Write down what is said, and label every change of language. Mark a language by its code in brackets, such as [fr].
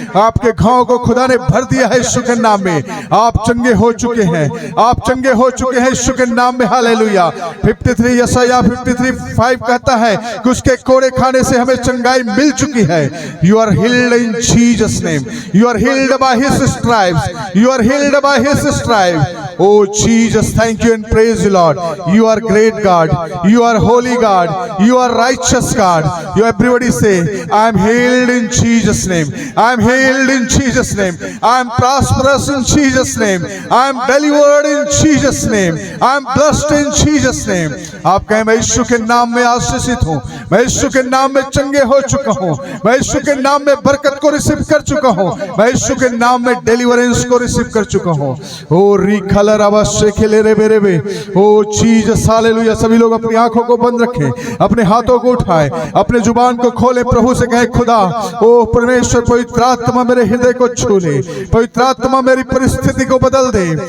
[hi] आपके घाव को खुदा ने भर दिया है यीशु के नाम में। आप चंगे हो चुके हैं, आप चंगे हो चुके हैं यीशु के नाम में। हालेलुया। 53 यशायाह 53:5 कहता है कि उसके कोड़े खाने से हमें चंगाई मिल चुकी है। [en] You are healed in Jesus name, you are healed by his stripes, you are healed by his stripes. Oh Jesus, thank you and praise you Lord. You are great God, you are holy God, you are righteous God. You everybody say, I am healed in Jesus name, I am healed in Jesus name, I am prosperous in Jesus name, I am delivered in Jesus name, I am blessed in Jesus name. [hi] आप कहें, मैं यीशु के नाम में आशीषित हूँ, मैं यीशु के नाम में चंगे हो चुका हूँ, मैं यीशु के नाम में बरकत को रिसीव कर चुका हूँ, मैं यीशु के नाम में डिलीवरेंस को रिसीव कर चुका हूँ। ओ रिखल अवश्य खेले रे बेरे बे। ओ जीसस हालेलुया। सभी लोग अपनी आंखों को बंद रखें, अपने हाथों को उठाएं, अपने जुबान को खोले, प्रभु से कहे, खुदा ओ परमेश्वर पवित्र आत्मा मेरे हृदय को छू ले, पवित्र आत्मा मेरी परिस्थिति को बदल दे।